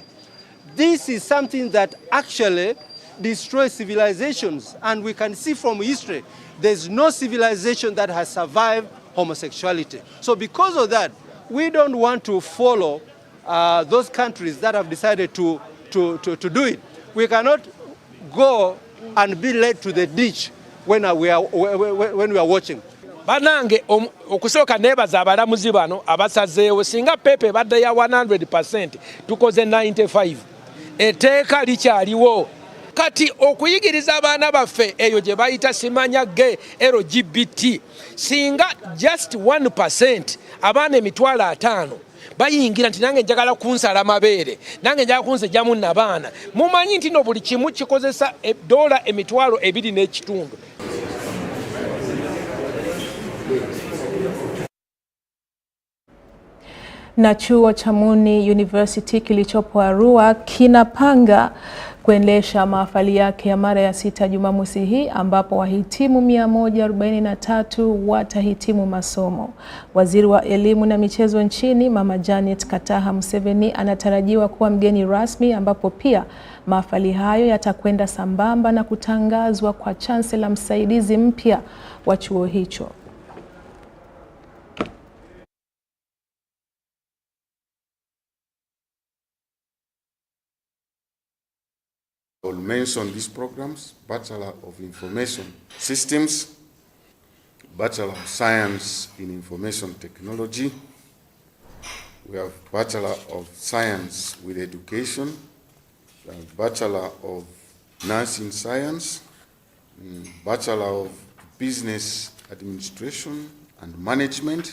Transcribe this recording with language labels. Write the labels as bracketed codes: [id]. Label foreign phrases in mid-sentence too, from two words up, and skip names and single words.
[en] This is something that actually destroys civilizations, and we can see from history there's no civilization that has survived homosexuality. So because of that, we don't want to follow those countries that have decided to do it. We cannot go and be led to the ditch when we are watching. [lg] Banange okusoka nebaza abalamuzi bano abasazeewo singa pepe badde ya 100% tukoze 95. Eteeka likyaliwo. Kati okuyigiriza abaana baffe eyo gye bayita simanya ge LGBT singa just 1% abaana emitwalo 5 bayingira nti nange njagala kunsala mabeere nange njagala kunsejjamu nabaana, mumanyi nti no buli kimu kikozesa $2 emitwalo 2.5. [sw] Na chuo cha Muni University kilichopo Arua kinapanga kuendesha mahafali yake ya mara ya 6 Jumamosi hii, ambapo wahitimu 143 watahitimu masomo. Waziri wa Elimu na Michezo nchini Mama Janet Kataha Museveni anatarajiwa kuwa mgeni rasmi, ambapo pia mahafali hayo yatakwenda sambamba na kutangazwa kwa chancellor msaidizi mpya wa chuo hicho. [en] I will mention these programs: Bachelor of Information Systems, Bachelor of Science in Information Technology, We have Bachelor of Science with Education, we have Bachelor of Nursing Science, Bachelor of Business Administration and Management.